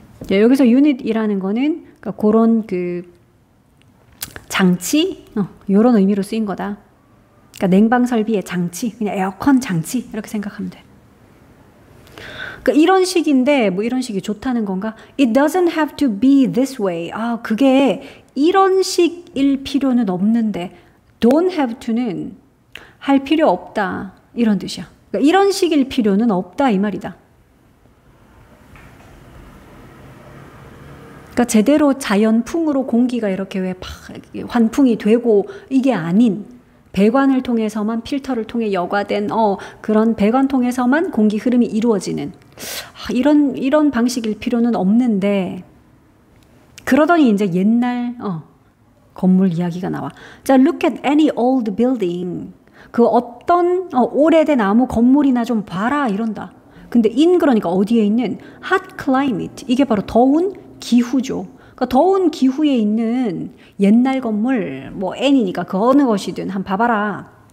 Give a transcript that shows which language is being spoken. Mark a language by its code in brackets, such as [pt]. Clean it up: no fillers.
[ko] 여기서 유닛이라는 거는 그러니까 그런 장치, 이런 의미로 쓰인 거다. 그러니까 냉방 설비의 장치, 그냥 에어컨 장치 이렇게 생각하면 돼. 그러니까 이런 식인데 뭐 이런 식이 좋다는 건가? [en] It doesn't have to be this way. [ko] 그게 이런 식일 필요는 없는데, [en] don't have to는 [ko] 할 필요 없다 이런 뜻이야. 그러니까 이런 식일 필요는 없다 이 말이다. 그러니까 제대로 자연풍으로 공기가 이렇게 왜 환풍이 되고 이게 아닌, 배관을 통해서만, 필터를 통해 여과된 그런 배관 통해서만 공기 흐름이 이루어지는 이런 방식일 필요는 없는데, 그러더니 이제 옛날 건물 이야기가 나와. 자, [en] look at any old building. [ko] 그 어떤 오래된 아무 건물이나 좀 봐라 이런다. 근데 그러니까 어디에 있는 hot climate, 이게 바로 더운 기후죠. 그러니까 더운 기후에 있는 옛날 건물, 뭐 N이니까 그 어느 것이든 한번 봐봐라.